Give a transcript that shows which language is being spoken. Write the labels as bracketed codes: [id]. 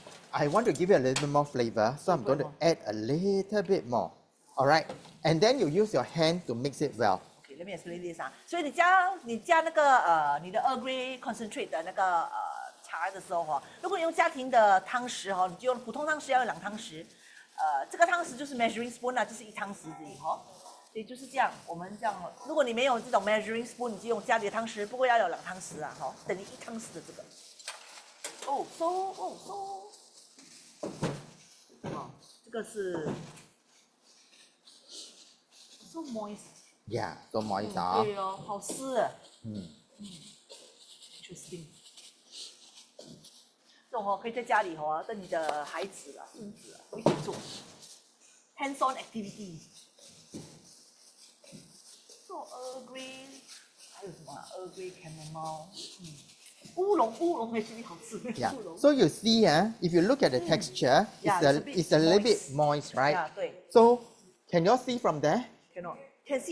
[en] I want to give you a little bit more flavor, so I'm going to add a little bit more. All right, and then you use your hand to mix it well. Okay, let me explain this [zh] 所以你加那个你的 Earl Grey concentrate 的那个茶的时候如果你用家庭的汤匙你就用普通汤匙要用2汤匙，这个汤匙就是 measuring spoon 就是1汤匙而已所以就是这样，我们这样，如果你没有这种 measuring spoon， 你就用家里的汤匙，不过要有2汤匙啊，好，等于1汤匙的这个。哦这个是 [en] so moist。 Yeah，so moist 啊。 [zh] 对哦，好湿啊。 [en] Interesting。 [zh] 这种可以在家里跟你的孩子啊、孙子啊一起做 hands-on activity。做 Earl Grey， 还有什么Earl Grey chamomile， 乌龙 [en] actually [zh] 好吃。 [en] Yeah. So you see, if you look at the texture, it's a little bit moist, right? Yeah， [zh] 对。 [en] So can you all see from there? Cannot. Can see